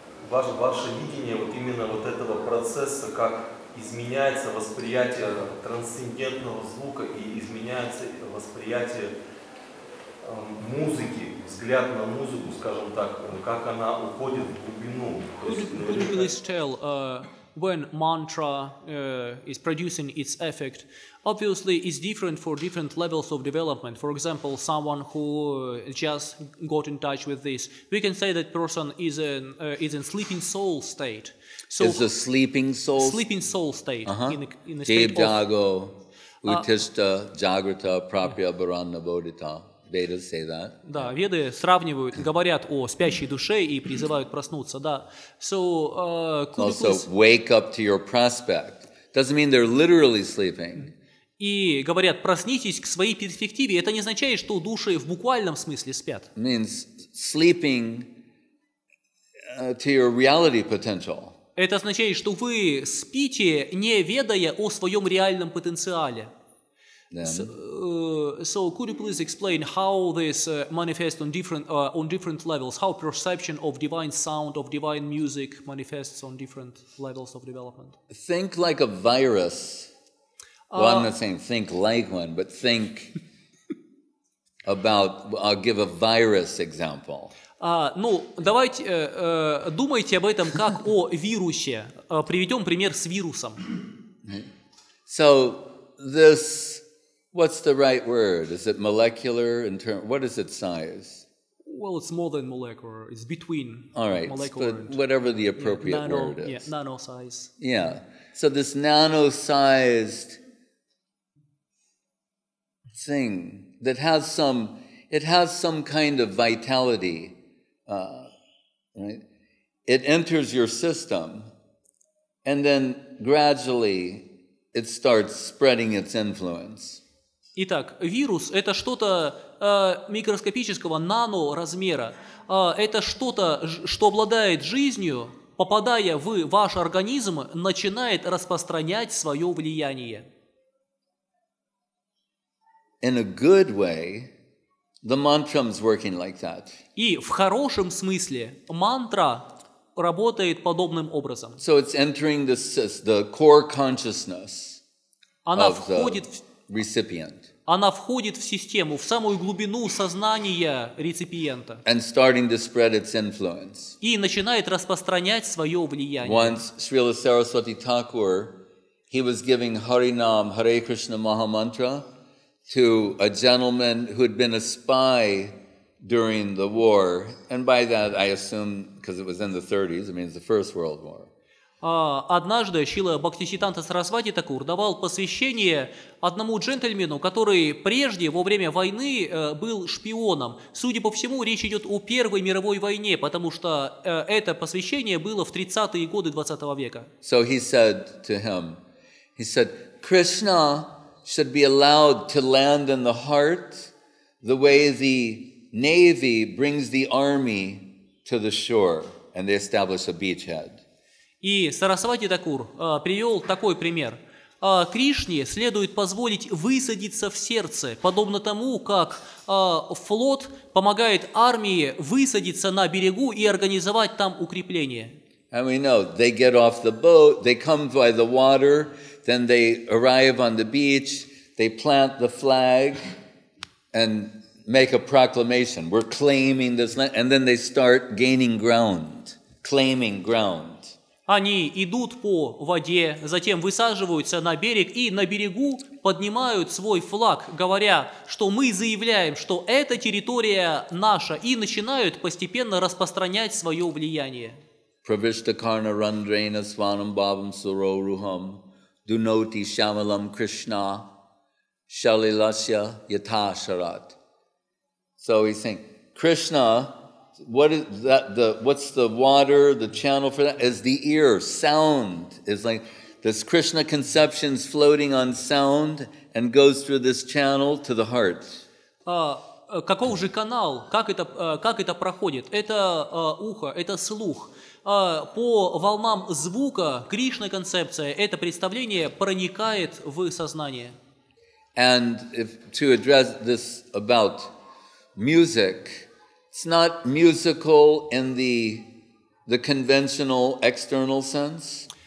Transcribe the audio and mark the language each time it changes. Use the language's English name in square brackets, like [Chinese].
[Russian] ваше видение вот именно вот этого процесса, как изменяется восприятие трансцендентного звука и изменяется восприятие музыки, взгляд на музыку, скажем так, как она уходит в глубину. [English] Could you please tell when mantra is producing its effect? Obviously, it's different for different levels of development. For example, someone who just got in touch with this, we can say that person is in sleeping soul state. So is a sleeping soul? Sleeping soul state in a state of [Sanskrit] Jago, Utishta, Jagrata, Prapya, Bharana, Bodhita. [English] Vedas say that. [Russian] Да, веды сравнивают, говорят о спящей душе и призывают проснуться, да. [English] So, also, wake up to your prospect. Doesn't mean they're literally sleeping. [Russian] И говорят, проснитесь к своей перспективе. Это не означает, что души в буквальном смысле спят. [English] It means sleeping to your reality potential. [Russian] Это означает, что вы спите, не ведая о своем реальном потенциале. [English] So could you please explain how this manifests on different levels? How perception of divine sound, of divine music manifests on different levels of development? Think like a virus. Well, I'm not saying think like one, but think about. I'll give a virus example. [Russian] Давайте думайте об этом как о вирусе. Приведем пример с вирусом. [English] So this. What's the right word? Is it molecular? What is its size? Well, it's more than molecular. It's between molecular but whatever the appropriate word is. Yeah, nano size. Yeah. So this nano-sized thing that has some kind of vitality, right? It enters your system, and then gradually it starts spreading its influence. [Russian] Итак, вирус – это что-то микроскопического наноразмера. Это что-то, что обладает жизнью, попадая в ваш организм, начинает распространять свое влияние. [English] In a good way, the mantram is working like that. [Russian] И в хорошем смысле мантра работает подобным образом. [English] So it's entering the core consciousness [Russian] Она [English] of [Russian] входит [English] the recipient [Russian] Она входит в систему, в самую глубину сознания реципиента [English] and starting to spread its influence. [Russian] и начинает распространять свое влияние. [English] Once Srila Saraswati Thakur, he was giving Harinam, Hare Krishna Mahamantra to a gentleman who had been a spy during the war. And by that I assume, because it was in the 30s, it means the First World War. [Russian] Однажды Шрила Бхактисиддханта Сарасвати Такур давал посвящение одному джентльмену, который прежде, во время войны, был шпионом. Судя по всему, речь идет о Первой мировой войне, потому что это посвящение было в 30-е годы 20 века. [English] So he said to him, he said, Krishna should be allowed to land in the heart the way the Navy brings the army to the shore, and they establish a beachhead. [Russian] И Сарасвати Такур привел такой пример. Кришне следует позволить высадиться в сердце, подобно тому, как флот помогает армии высадиться на берегу и организовать там укрепление. [English] And we know they get off the boat, they come by the water, then they arrive on the beach, they plant the flag and make a proclamation. We're claiming this land, and then they start gaining ground, claiming ground. [Russian] Они идут по воде, затем высаживаются на берег и на берегу поднимают свой флаг, говоря, что мы заявляем, что эта территория наша, и начинают постепенно распространять свое влияние. [Sanskrit] Pravishtakarna randraina swanam bhavam suroruham dunoti shamalam Krishna shalilasya yatha sharat. [English] So he's saying, Krishna, what is that? What's the water, the channel for that? Is the ear, sound. Is like this Krishna conception's floating on sound and goes through this channel to the heart. [Russian] Каков же канал? Как это проходит? Это ухо, это слух. По волнам звука Кришна концепция, это представление проникает в сознание. [English] And to address this about music, it's not musical in the conventional external sense.